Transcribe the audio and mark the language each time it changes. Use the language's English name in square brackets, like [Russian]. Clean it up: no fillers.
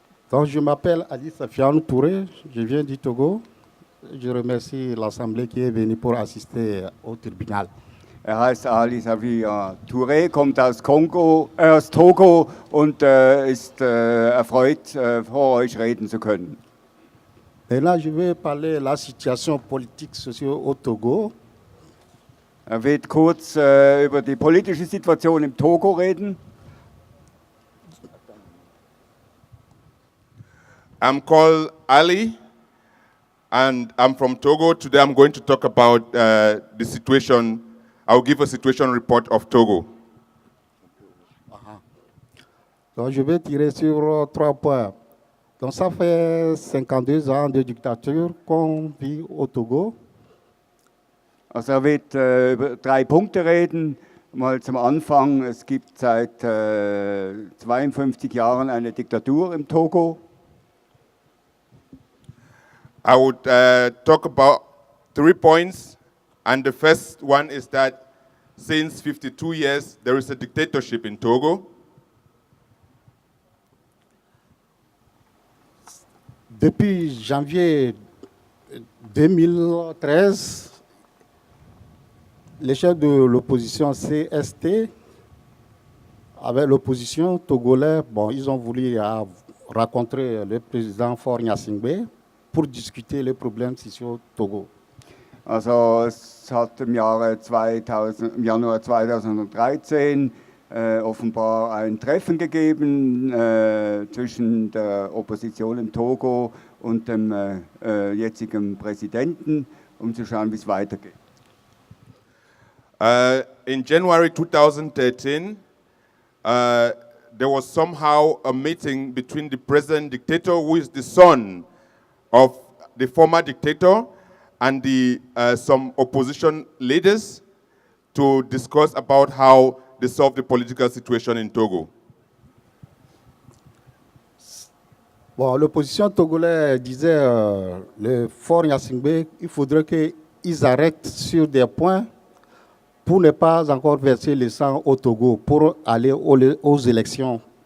[French] Donc, je m'appelle Ali Safiane Touré, je viens du Togo. Je remercie l'Assemblée qui est venue pour assister au tribunal. [German] heißt Ali Safi Touré, kommt aus Togo und ist erfreut, vor euch reden zu können. [French] Et là, je vais parler de la situation politique sociale au Togo. [German] Er wird kurz über die politische Situation im Togo reden. [English] I'm called Ali, and I'm from Togo. Today I'm going to talk about the situation. I'll give a situation report of Togo. [French] Donc, je vais tirer sur 3 points. Donc, ça fait 52 ans de dictature qu'on vit au Togo. [German] Also er wird über 3 Punkte reden. Mal zum Anfang, es gibt seit 52 Jahren eine Diktatur im Togo. [English] I would talk about 3 points, and the first one is that since 52 years there is a dictatorship in Togo. [French] Depuis janvier 2013, les chefs de l'opposition CST, avec l'opposition togolaise, bon, ils ont voulu rencontrer le président Faure Gnassingbé pour discuter les problèmes sociaux au Togo. [German] Also es hat im Januar 2013 offenbar ein Treffen gegeben zwischen der Opposition im Togo und dem jetzigen Präsidenten, um zu schauen, wie es weitergeht. [English] In January 2013, there was somehow a meeting between the present dictator, who is the son of the former dictator, and some opposition leaders to discuss about how they solve the political situation in Togo. [French] Bon, l'opposition togolaise disait, le Faure Gnassingbé, il faudrait qu'ils arrêtent sur des points pour ne pas encore verser le sang au Togo, pour aller aux élections.